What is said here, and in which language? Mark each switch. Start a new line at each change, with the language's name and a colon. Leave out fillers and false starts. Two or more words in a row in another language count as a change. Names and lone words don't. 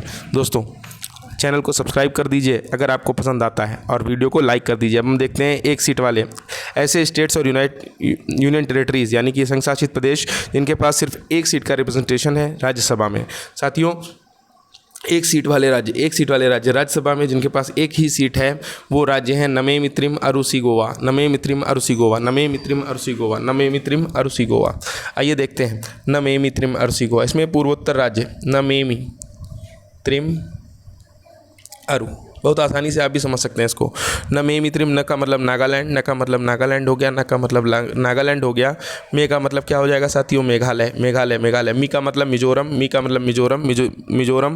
Hindi: दोस्तों, चैनल को सब्सक्राइब कर दीजिए अगर आपको पसंद आता है और वीडियो को लाइक कर दीजिए। अब हम देखते हैं 1 सीट वाले ऐसे स्टेट्स और
English: union territories
Hindi: यानी कि संघ शासित प्रदेश जिनके पास सिर्फ 1 सीट का रिप्रेजेंटेशन है राज्यसभा में। साथियों, एक सीट वाले राज्य राज्यसभा में जिनके पास एक ही सीट है वो राज्य है नमेमित्रिम अरुसी गोवा, नमेमित्रिम अरुसी गोवा, नमेमित्रिम अरुसी गोवा, नमेमित्रिम अरुसी गोवा। आइए देखते हैं नमेमित्रिम अरुसी गोवा। इसमें पूर्वोत्तर राज्य नमेमित्रिम अरु, बहुत आसानी से आप भी समझ सकते हैं इसको। नमेमित्रिम, न का मतलब नागालैंड, न का मतलब नागालैंड हो गया, न का मतलब नागालैंड हो गया। मे का मतलब क्या हो जाएगा साथियों, मेघालय, मेघालय, मेघालय। मी का मतलब मिजोरम, मी का मतलब मिजोरम, मिजोरम।